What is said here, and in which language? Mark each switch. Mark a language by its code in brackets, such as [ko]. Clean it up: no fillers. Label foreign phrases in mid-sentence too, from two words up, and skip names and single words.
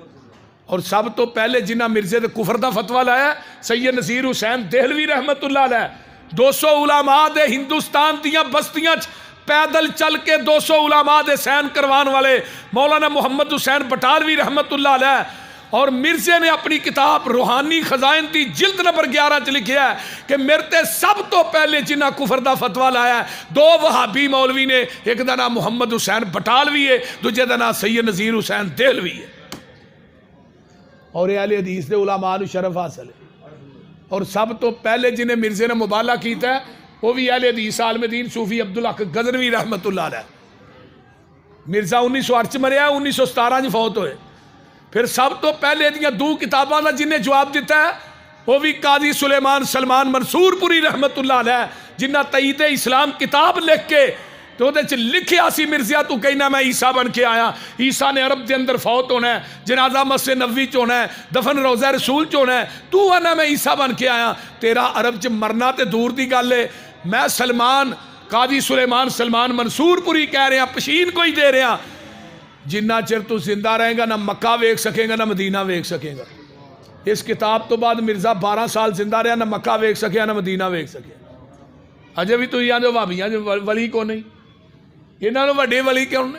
[pa] اور سب تو پہلے جنہ مرزے دے کفر دا فتویٰ لایا سید نذیر حسین دہلوی رحمت اللہ علیہ۔ 200 علماء دے ہندوستان دیاں بستیاں پیدل چل کے 200 علماء دے سین کروان والے مولانا محمد حسین بٹالوی رحمت اللہ علیہ۔ اور مرزے نے اپنی کتاب روحانی خزائن دی جلد نمبر 11 چ لکھیا ہے کہ میرے تے سب تو پہلے جنہ کفر دا فتویٰ لایا ہے 2 وہابی مولوی نے، ایک دا نام محمد حسین بٹالوی ہے، دوجے دا نام سید نذیر حسین دہلوی ہے۔ اور اہل حدیث دے علماء نو شرف حاصل ہے۔ اور سب تو پہلے جنہیں مرزے نے مبالغہ کیتا ہے وہ بھی اہل حدیث عالم دین صوفی عبدالحق غزنوی رحمت اللہ علیہ۔ مرزا 1908 مریا، 1917 فوت ہوئے۔ پھر سب تو پہلے دیاں 2 کتاباں دا جنہیں جواب دیتا ہے وہ بھی قاضی سلیمان سلمان منصور پوری رحمت اللہ علیہ، جنہ تئید اسلام کتاب لکھ کے تو وہ لکھیا سی مرزیا تو کہنا میں عیسیٰ بن کے آیا، عیسیٰ نے عرب دے اندر فوت ہونا ہے، جنازہ مسجد نبوی چ ہونا ہے، دفن روضہ رسول چ ہونا ہے، تو آنا میں عیسیٰ بن کے آیا۔ تیرا عرب چ مرنا تے دور دی گل ہے، میں سلمان قاضی سلیمان سلمان منصور پوری کہہ رہے ہیں، پشین کوئی دے رہے ہیں، جنہ چر تو زندہ رہے گا نہ مکہ ویکھ سکے گا نہ مدینہ ویکھ سکے گا۔ اس کتاب تو بعد مرزا 12 سال زندہ رہا، نہ مکہ ویکھ سکے نہ مدینہ ویکھ سکے۔ اجے بھی تو یہ بھابیاں ولی کو نہیں، انہوں نے وڈے ولی کیوں نے؟